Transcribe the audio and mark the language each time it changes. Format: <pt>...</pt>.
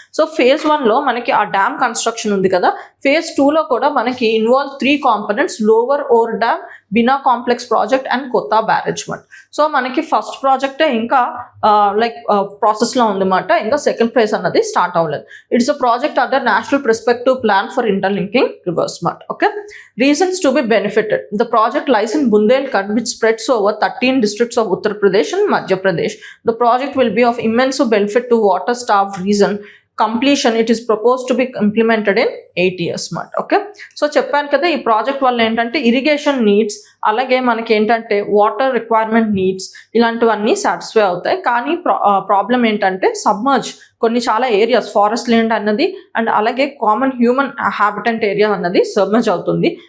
<te>So phase 1లో మనకి ఆ dam construction ఉంది కదా, ఫేజ్ 2లో కూడా మనకి involve 3 components, lower or dam, Bina complex project and కొత్త బ్యారేజ్ మాట. సో మనకి ఫస్ట్ ప్రాజెక్టే ఇంకా ప్రాసెస్లో ఉందన్నమాట, ఇంకా సెకండ్ ఫేజ్ అన్నది స్టార్ట్ అవ్వలేదు.</te> <en>It's a project under national perspective plan for interlinking rivers మాట. Okay, reasons to be benefited. The project lies in Bundelkhand which spreads over 13 districts of Uttar Pradesh and Madhya Pradesh. The project will be of immense benefit to water-starved region. Completion, it is proposed to be implemented in 8 years మాట.</en> <te>Okay, so చెప్పాను కదా ఈ project వల్ల ఏంటంటే irrigation needs, అలాగే మనకి ఏంటంటే water requirement needs ఇలాంటివన్నీ సాటిస్ఫై అవుతాయి. కానీ ప్రాబ్లం ఏంటంటే సబ్మర్జ్ కొన్ని చాలా ఏరియాస్, ఫారెస్ట్ ల్యాండ్ అన్నది అండ్ అలాగే కామన్ హ్యూమన్ హ్యాబిటెంట్ ఏరియా అన్నది సబ్మర్జ్ అవుతుంది.</te>